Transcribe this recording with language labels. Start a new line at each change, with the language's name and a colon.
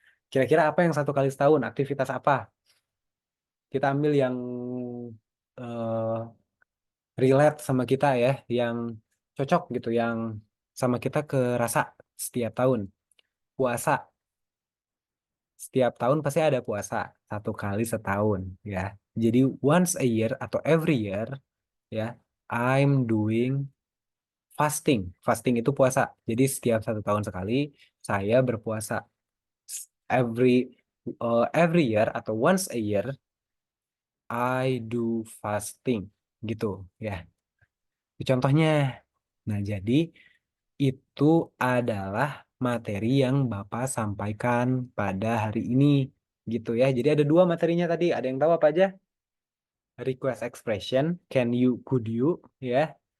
Indonesian: Kira-kira apa yang 1 kali setahun? Aktivitas apa? Kita ambil yang eh, relate sama kita ya, yang cocok gitu, yang sama kita kerasa setiap tahun. Puasa. Setiap tahun pasti ada puasa. 1 kali setahun ya.
English: Jadi once a year atau every year ya, I'm doing fasting.
Indonesian: Fasting itu puasa. Jadi setiap 1 tahun sekali saya berpuasa.
English: Every year
Indonesian: atau
English: once a year I do fasting
Indonesian: gitu ya. Itu contohnya. Nah, jadi itu adalah materi yang Bapak sampaikan pada hari ini gitu ya. Jadi ada 2 materinya tadi. Ada yang tahu apa aja?
English: Request expression, can you, could you ya.